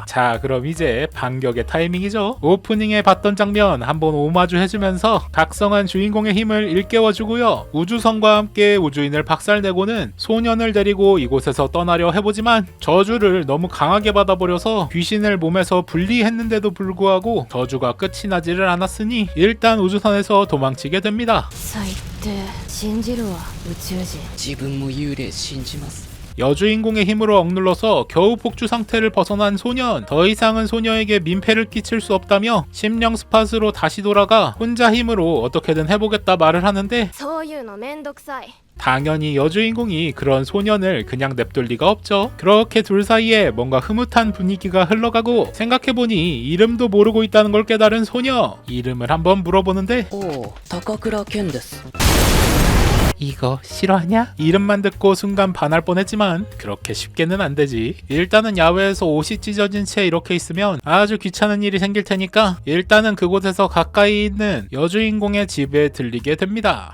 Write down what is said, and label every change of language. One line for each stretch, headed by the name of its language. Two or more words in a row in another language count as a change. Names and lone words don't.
Korean: 자, 그럼 이제 반격의 타이밍이죠. 오프닝에 봤던 장면 한번 오마주 해주면서 각성한 주인공의 힘을 일깨워주고요. 우주선과 함께 우주인을 박살내고는 소년을 데리고 이곳에서 떠나려 해보지만 저주를 너무 강하게 받아버려서 귀신을 몸에서 분리했는데도 불구하고 저주가 끝이 나지를 않았으니 일단 우주선에서 도망치게 됩니다.
Japanese: 最低信じるわ宇宙人自分も幽霊信じます。
Korean: 여주인공의 힘으로 억눌러서 겨우 폭주 상태를 벗어난 소년. 더 이상은 소녀에게 민폐를 끼칠 수 없다며 심령 스팟으로 다시 돌아가 혼자 힘으로 어떻게든 해보겠다 말을 하는데
Japanese: そういうのめんどくさい
Korean: 당연히 여주인공이 그런 소년을 그냥 냅둘 리가 없죠. 그렇게 둘 사이에 뭔가 흐뭇한 분위기가 흘러가고 생각해보니 이름도 모르고 있다는 걸 깨달은 소녀. 이름을 한번 물어보는데
Japanese: おお、高倉健です。
Korean: 이거 싫어하냐? 이름만 듣고 순간 반할 뻔했지만 그렇게 쉽게는 안 되지. 일단은 야외에서 옷이 찢어진 채 이렇게 있으면 아주 귀찮은 일이 생길 테니까 일단은 그곳에서 가까이 있는 여주인공의 집에 들리게 됩니다.